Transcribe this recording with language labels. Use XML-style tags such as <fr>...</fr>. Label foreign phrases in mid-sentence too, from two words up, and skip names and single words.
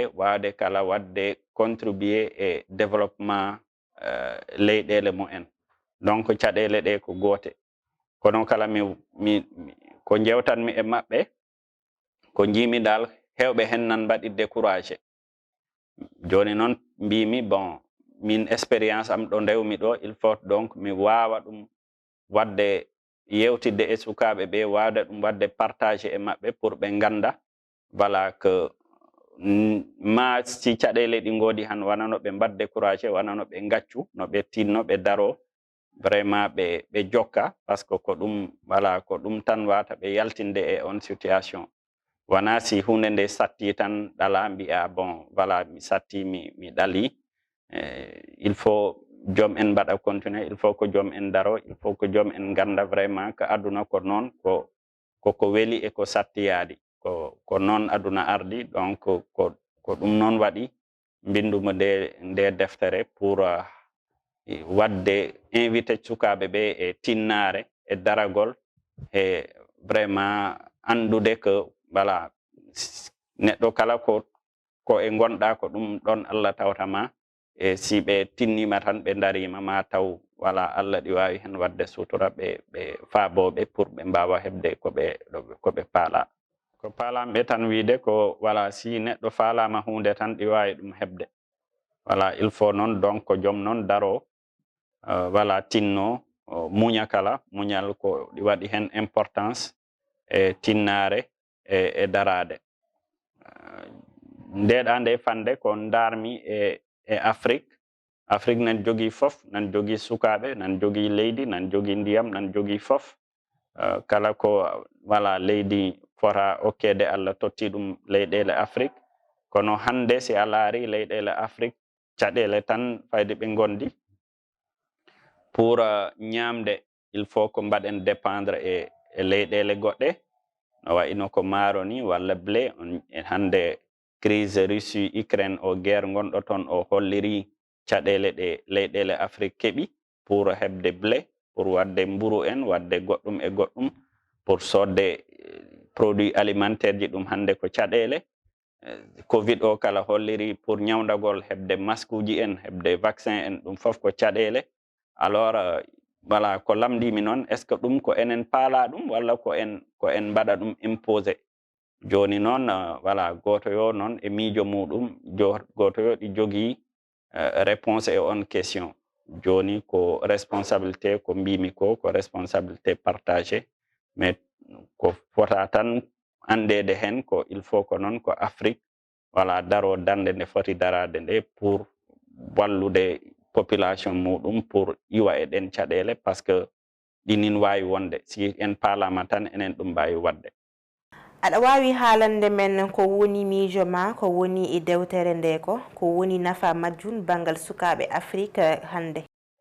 <ff>wawde kala wadde contribuer e développement leyɗele mumen donc caɗele ɗe ko gote kono kala ko jewtanmi e maɓɓe ko jimi dal hewɓe hen nan mbaɗi découragé joni noon mbimi bon min expérience am ɗo ndewmi ɗo</ff> <fr>il faut</fr> <ff>donc mi wawa ɗum wadde yewtidde e sukaɓe ɓe wawde ɗum wadde partagé e maɓɓe pour ɓe ganda que ma si caɗele ɗi godi han wona no ɓe mbad découragé wona no ɓe gaccu no ɓe tinno ɓe daro vraiment ɓe jokka</ff> <fr>par ce que</fr> <ff>ko ɗum tan wata ɓe yaltinde e on situation wona si hunde nde satti tan ɗala mbiya bon mi satti mi ɗali</ff> <fr>il faut</fr> <ff>joom en mbaɗa continuer</ff> <fr>il faut</fr> <ff>que joom en daro</ff> <fr>il faut que</fr> <ff>joom en ganda</ff> <fr>vraiment que</fr> <ff>aduna ko noon koko weeli e ko sattiyadi ko noon aduna ardi donc ko ɗum noon waɗi mbinduma nde deftere pour wadde invité sukaɓe ɓe e tinnare e daragol e vraiment andude que neɗɗo kala ko e gonɗa ko ɗum ɗon Allah tawtama e si ɓe tinnima tan ɓe darima ma taw Allah ɗi wawi hen wadde sutura ɓe faaboɓe pour ɓe mbawa hebde ko ɓe paala ko paalamɓe tan wiide ko si neɗɗo faalama hunde tan ɗi wawi ɗum hebde</ff> <fr>il faut</fr> <ff>noon donc ko joom noon daro tinno muña kala muñal ko ɗi waɗi hen importance e tinnare e darade ndeɗa nde fande ko darmi e Afrique nan jogui fof nan jogui sukaɓe nan jogui leydi nan jogui ndiyam nan jogui fof kala ko leydi fota okkede Allah totti ɗum leyɗele Afrique kono hande si a laari leyɗele Afrique caɗele tan fayde ɓe gondi pour ñamde</ff> <fr>il faut</fr> <ff>ko mbaɗen dépendre e leyɗele goɗɗe no wayno ko maaro ni walla blé hande crise Russie Ukraine o guerre gonɗo toon o holliri caɗele ɗe leyɗele Afrique keeɓi pour hebde blé pour wadde mburu en wadde goɗɗum e goɗɗum pour sodde</ff> <fr>produit alimentaire</fr> <ff>ji ɗum hande ko caɗele covid o kala holliri pour ñawdagol hebde masque uji en hebde vaccin en ɗum fof ko caɗele alors ko lamdimi noon</ff> <fr>est ce que</fr> <ff>ɗum ko enen paala ɗum walla ko en mbaɗa ɗum imposé joni noon goto yo noon e miijo muɗum goto yo ɗi jogui réponse e on question joni ko responsabilité ko mbimi ko</ff> <fr>responsabilité partagé mais</fr> <ff>ko fota tan andede hen ko</ff> <fr>il faut</fr> <ff>ko noon ko Afrique daro dande nde foti darade nde pour wallude population muɗum pour iwa e ɗen caɗele</ff> <fr>par ce que</fr> <ff>ɗinin wawi wonde si en paalama tan enen ɗum mbawi wadde. Aɗa wawi haalande men ko woni miijo ma ko woni e dewtere nde ko woni nafa majjum bangal sukaɓe Afrique hande?</ff>